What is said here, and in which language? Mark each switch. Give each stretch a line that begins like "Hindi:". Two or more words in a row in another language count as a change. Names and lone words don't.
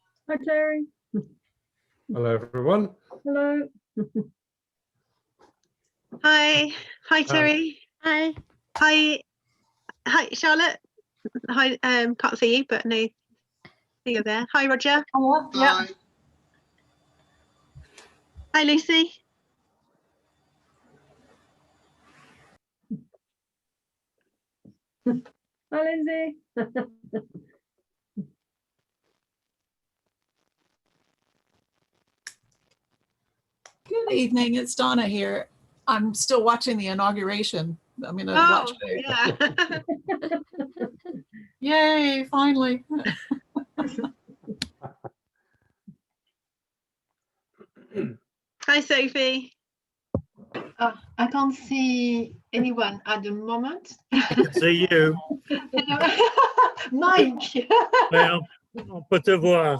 English: Hi, Terry. Hello, everyone. Hello. Hi, Terry. Hi. Hi, Charlotte. Hi, can't see you, but no, you're there. Hi, Roger. Yeah. Hi, Lucy. Hi, Lindsay. Good evening, it's Donna here. I'm still watching the inauguration. I'm gonna watch it. Yeah. Yay, finally. Hi, Sophie. I can't see anyone at the moment. C'est you. Mike,
French: Ouais, on peut te voir.